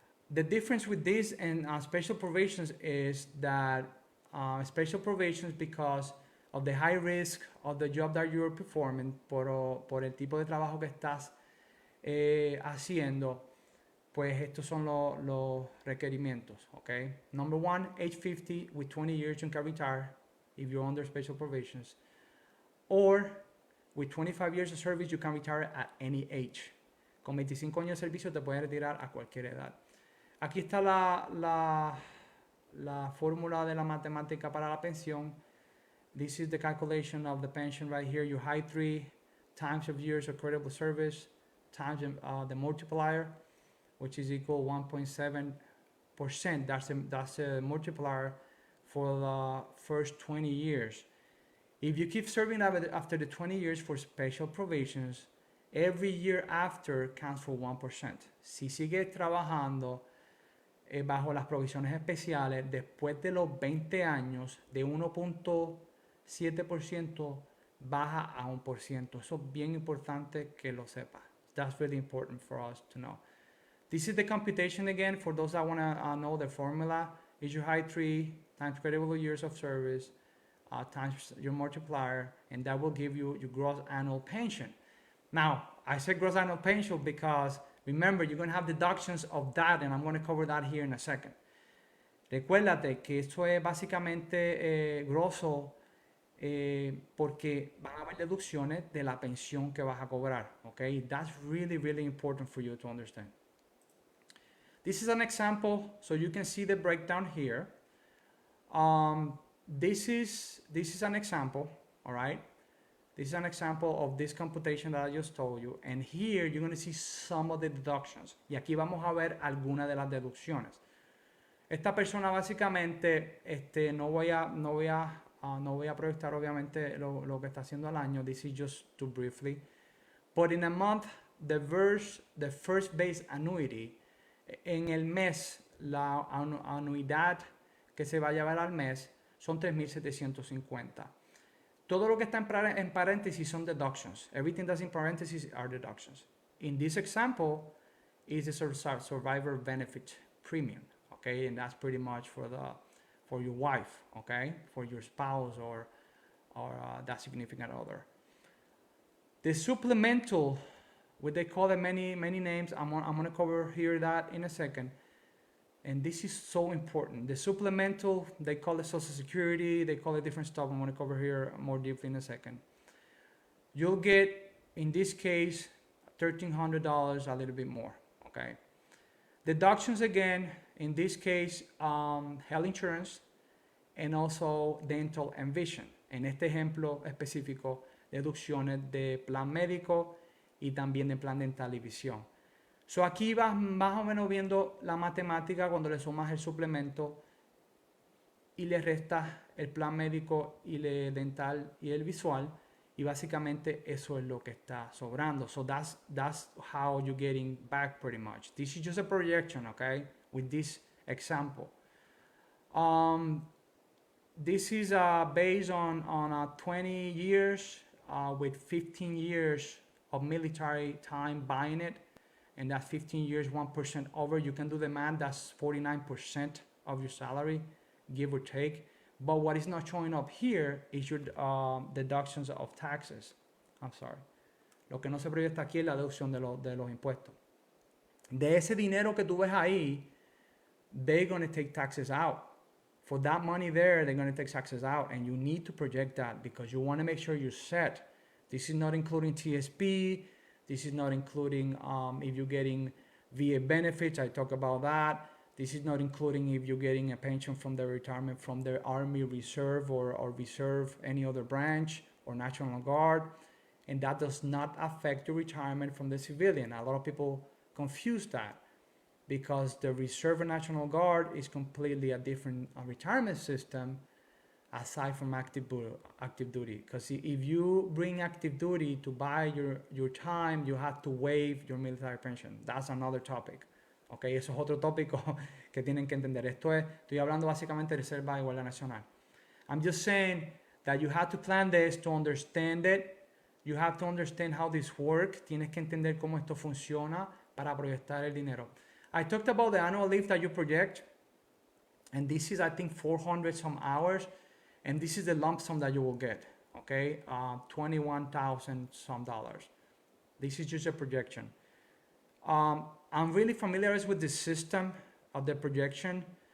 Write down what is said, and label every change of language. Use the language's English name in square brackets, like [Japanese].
[English] The difference with this and special provisions is that special provisions, because of the high risk of the job that you're performing, [Spanish] por el tipo de trabajo que estás haciendo, pues estos son los requerimientos, [English] okay? Number one, age 50 with 20 years you can retire if you're under special provisions. Or with 25 years of service you can retire at any age. [Spanish] Con 25 años de servicio te puedes retirar a cualquier edad. Aquí está la fórmula de la matemática para la pensión. [English] This is the calculation of the pension right here. Your high 3 times of years of credible service times the multiplier, which is equal 1.7%. That's a multiplier for the first 20 years. If you keep serving after the 20 years for special provisions, every year after counts for 1%. [Spanish] Si sigues trabajando bajo las provisiones especiales, después de los 20 años, de 1.7% baja a 1%. Eso es bien importante que lo sepa. [English] That's really important for us to know. This is the computation again for those that want to know the formula. Is your high 3 times credible years of service times your multiplier, and that will give you your gross annual pension. Now, I said gross annual pension because remember, you're going to have deductions of that, and I'm going to cover that here in a second. [Spanish] Recuérdate que esto es básicamente grosso porque van a haber deducciones de la pensión que vas a cobrar. [English] Okay, that's really, really important for you to understand. This is an example, so you can see the breakdown here. This is an example, all right? This is an example of this computation that I just told you. And here you're going to see some of the deductions. [Spanish] Y aquí vamos a ver algunas de las deducciones. Esta persona básicamente, no voy a proyectar obviamente lo que está haciendo al año. [English] This is just to briefly. But in a month, the first base annuity, [Spanish] en el mes, la anuidad que se va a llevar al mes son 3,750. Todo lo que está en paréntesis son deductions. [English] Everything that's in parentheses are deductions. In this example, is the survivor benefit premium, okay? And that's pretty much for your wife, okay? For your spouse or that significant other. The supplemental, what they call it many names, I'm gonna cover here that in a second. And this is so important. The supplemental, they call it Social Security, they call it different stuff. I'm gonna cover here more deeply in a second. You'll get, in this case, $1,300, a little bit more, okay? Deductions again, in this case, health insurance and also dental and vision. [Spanish] En este ejemplo específico, deducciones de plan médico y también de plan dental y visión. So aquí vas más o menos viendo la matemática cuando le sumas el suplemento y le restas el plan médico y el dental y el visual, y básicamente eso es lo que está sobrando. [English] So that's how you're getting back pretty much. This is just a projection, okay, with this example. This is based on 20 years with 15 years of military time buying it. And that 15 years, 1% over, you can do the math, that's 49% of your salary, give or take. But what is not showing up here is your deductions of taxes. I'm sorry. [Spanish] Lo que no se proyecta aquí es la deducción de los impuestos. De ese dinero que tú ves ahí, [English] they're going to take taxes out. For that money there, they're going to take taxes out. And you need to project that because you want to make sure you're set. This is not including TSP. This is not including if you're getting VA benefits, I talk about that. This is not including if you're getting a pension from the retirement from the Army Reserve or Reserve, any other branch, or National Guard. And that does not affect your retirement from the civilian. A lot of people confuse that because the Reserve and National Guard is completely a different retirement system aside from active duty. Because if you bring active duty to buy your time, you have to waive your military pension. That's another topic. [Spanish] Okay, eso es otro tópico que tienen que entender. Estoy hablando básicamente de Reserva y Guardia Nacional. [English] I'm just saying that you have to plan this to understand it. You have to understand how this works. [Spanish] Tienes que entender cómo esto funciona para proyectar el dinero. [English] I talked about the annual leave that you project. And this is, I think, 400 some hours. And this is the lump sum that you will get, okay? $21,000 some dollars. This is just a projection. I'm really familiar with the system of the projection.